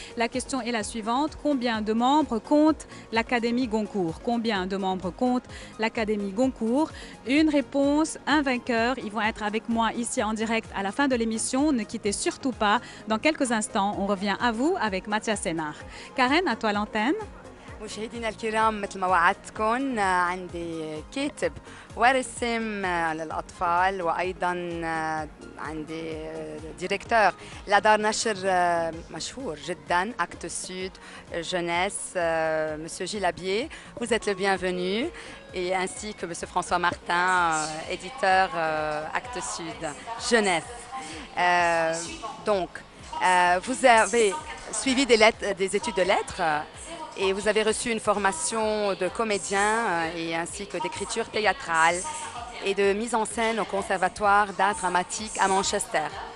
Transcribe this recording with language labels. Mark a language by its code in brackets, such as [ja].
[fr] La question est la suivante: combien de membres compte l'Académie Goncourt? Combien de membres compte l'Académie Goncourt? Une réponse, un vainqueur. Ils vont être avec moi ici en direct à la fin de l'émission. Ne quittez surtout pas. Dans quelques instants, on revient à vous avec Mathias Sénard. Karen, à toi l'antenne. [ar] مشاهدينا الكرام، مثل ما وعدتكم عندي كاتب ورسام للأطفال، وأيضا عندي ديريكتور لدار نشر مشهور جدا Actes Sud Jeunesse, Monsieur Gilles Labier. [fr] Vous êtes le bienvenu, et ainsi que Monsieur François Martin, éditeur Actes Sud Jeunesse. Donc, vous avez suivi des études de lettres et vous avez reçu une formation de comédien et ainsi que d'écriture théâtrale et de mise en scène au Conservatoire d'art dramatique à Manchester.